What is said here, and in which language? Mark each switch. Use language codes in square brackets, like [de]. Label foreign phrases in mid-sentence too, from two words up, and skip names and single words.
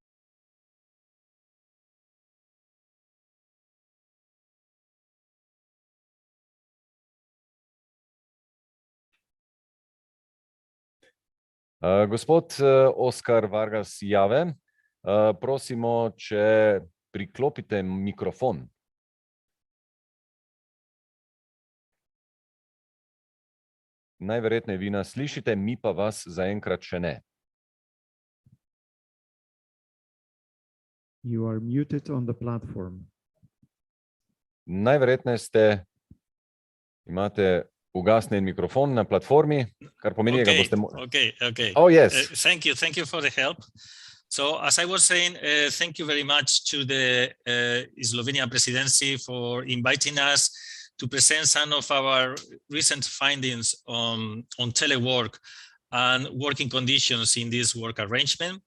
[sl] Gospod Oskar Vargas Jave, prosimo, če priklopite mikrofon. Najverjetneje vi nas slišite, mi pa vas zaenkrat še ne. [en] You are muted on the platform. [sl] Najverjetneje imate ugasnjen mikrofon na platformi, kar pomeni, da boste... [en] Okay. Oh, yes. Thank you for the help. So, as I was saying, thank you very much to the Slovenian presidency for inviting us to present some of our recent findings on telework and working conditions in this work arrangement.